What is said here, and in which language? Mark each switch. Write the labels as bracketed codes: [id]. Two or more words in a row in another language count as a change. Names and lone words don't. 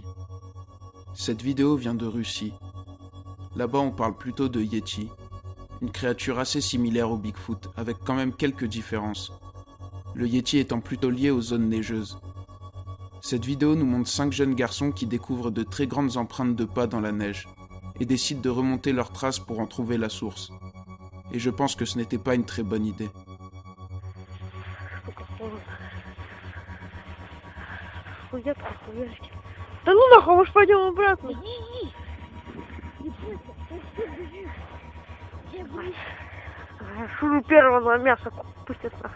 [fr] Cette vidéo vient de Russie. Là-bas, on parle plutôt de Yeti, une créature assez similaire au Bigfoot, avec quand même quelques différences. Le Yeti étant plutôt lié aux zones neigeuses. Cette vidéo nous montre 5 jeunes garçons qui découvrent de très grandes empreintes de pas dans la neige et décident de remonter leurs traces pour en trouver la source. Et je pense que ce n'était pas une très bonne idée. [ru] Да ну нахуй, мы ж пойдем обратно. Шуру первого на мясо пустят нахуй.